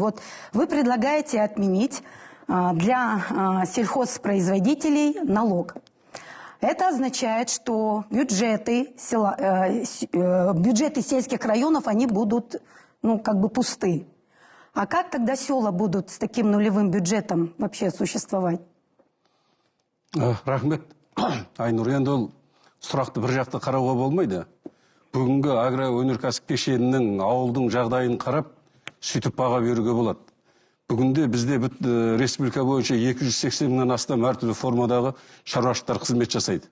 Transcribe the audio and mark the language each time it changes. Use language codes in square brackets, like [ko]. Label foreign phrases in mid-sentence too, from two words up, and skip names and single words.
[ru] Вот вы предлагаете отменить для сельхозпроизводителей налог. Это означает, что бюджеты сельских районов, они будут, как бы пусты. А как тогда села будут с таким нулевым бюджетом вообще существовать? [kk] Рахмет. Айнұр, енді ол сұрақты бір жақты қарауға болмайды. Бүгінгі агроөнеркәсіп кешенінің ауылдың жағдайын қарап, сөйтіп баға беруге болады. Бүгінде бізде республика бойынша 280 мыңнан астам әртүрлі формадағы шаруашылықтар қызмет жасайды.